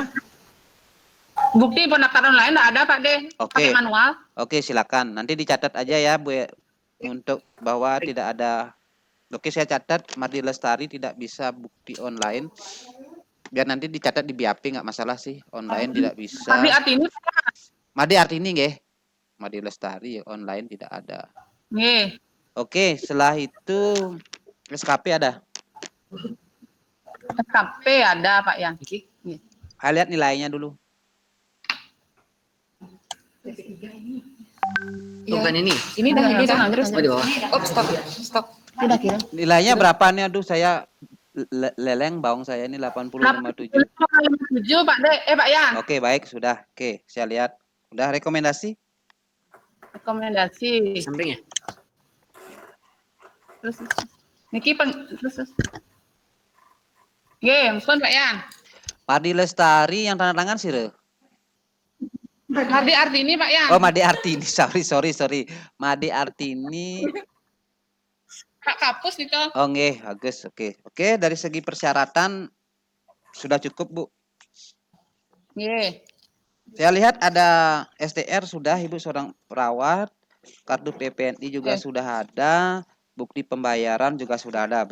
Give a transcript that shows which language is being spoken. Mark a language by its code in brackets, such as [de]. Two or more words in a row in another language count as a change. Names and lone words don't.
[id] Bukti pendaftaran lain ada Pak De. Pakai manual. Oke, silakan. Nanti dicatat aja ya, Bu, untuk bahwa tidak ada. Oke, saya catat Madi Lestari tidak bisa bukti online. Biar nanti dicatat di BAP nggak masalah sih, online tidak bisa. Madi Artini nggih. Madi Lestari online tidak ada. Nggih. Oke, setelah itu SKP ada. SKP ada Pak Yan. Nggih. Lihat nilainya dulu. Bukan ini. Ini dah terus. Oh, di bawah. Stop. Udah kira. Nilainya berapa nih? Aduh, saya leleng bawang saya ini 80,57. 80,57 Pak De. Pak Yan. Oke, baik, sudah. Oke, saya lihat. Udah rekomendasi? Rekomendasi. Sampingnya. Terus. [ban] Niki terus. Nggih, pun Pak Yan. [id] Madi Lestari yang tanda tangan sih, Madi Artini Pak Yan. Oh, Madi Artini. Sorry. Madi Artini. Kak Kapus itu. Oh, nggih, bagus. Oke, dari segi persyaratan sudah cukup, Bu. Nggih. Saya lihat ada STR sudah, Ibu seorang perawat, kartu PPNI juga sudah ada, bukti pembayaran juga sudah ada.